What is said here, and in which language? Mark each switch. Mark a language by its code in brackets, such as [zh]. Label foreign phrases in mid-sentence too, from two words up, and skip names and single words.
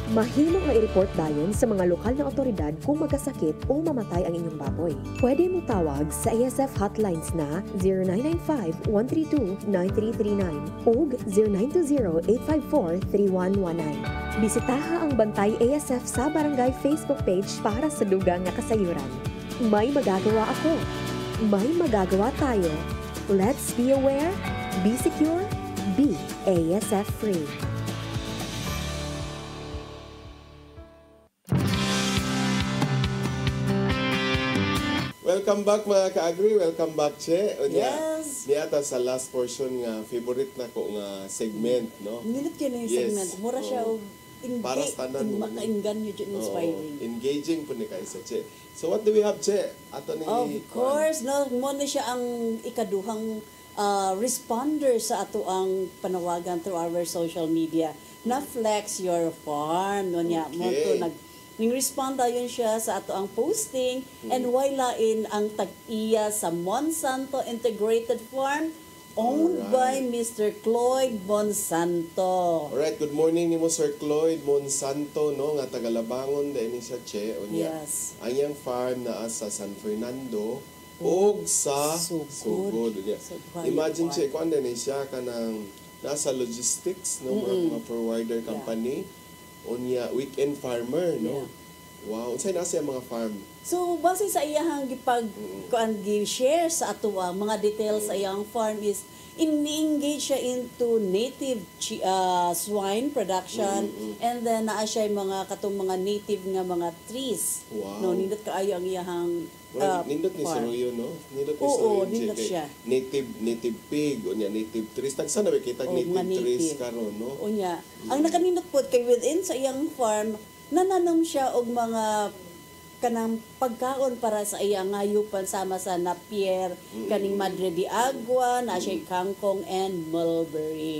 [ceb] Mahimong ma-report dayon sa mga lokal na otoridad kung magkasakit o mamatay ang inyong baboy. Pwede mo tawag sa ASF hotlines na 0995-132-9339 o 0920-854-3119. Bisitaha ang Bantay ASF sa Barangay Facebook page para sa dugang nga kasayuran. [tl] May magagawa ako. May magagawa tayo. [en] Let's be aware, be secure, be ASF free. Welcome back [ceb] mga ka-agri, [en] welcome back Che. [ceb] Yes. Niata sa last portion nga favorite na ko nga segment, no? [tl] Minute yun yung segment. [ceb] Mura siya og para sa tanan mo. Makainggan yun inspiring. Engaging po ni Kaisa Che. [en] So what do we have Che? [ceb] Ato ni Of course, no, mo na siya ang ikaduhang responder sa ato ang panawagan [en] through our social media [ceb] na Flex Your Farm. No niya, mo to ning-respond yun siya sa ato ang posting and wailain ang tag-iya sa Monsanto Integrated Farm [en] owned by [ceb] Mr. Cloyd Monsanto. [en] Alright, good morning [ceb] nimo Sir Cloyd Monsanto, no, nga taga-Labangon dahil siya Che. Yes. Ang iyang farm na sa San Fernando o sa Sugod. Imagine Che, [tl] kung ano siya ka ng nasa [ceb] logistics, no, mga [en] forwarder company. [ceb] Unya [en] weekend farmer, [ceb] no? Wow, unsay nasa mga farm? So base sa iyang gi-share sa ato mga details sa iyang farm is in-engage siya [en] into native swine production and then [ceb] naa siya mga katong mga native nga mga trees. Wow. No, nindot kaayo ang iyang nindot ni Suruyo, no? Nindot ni Suruyo. Nindot siya. [en] Native pig, [ceb] unya [en] native trees. [ceb] Tagsa na kita [en] native trees [ceb] karon, no? Unya. Ang nakanindot po kay within sa iyang farm, nananom siya og mga kanang pagkaon para sa iyang hayupan sama sa Napier, kaning Madre de Agua, na siya kangkong and mulberry.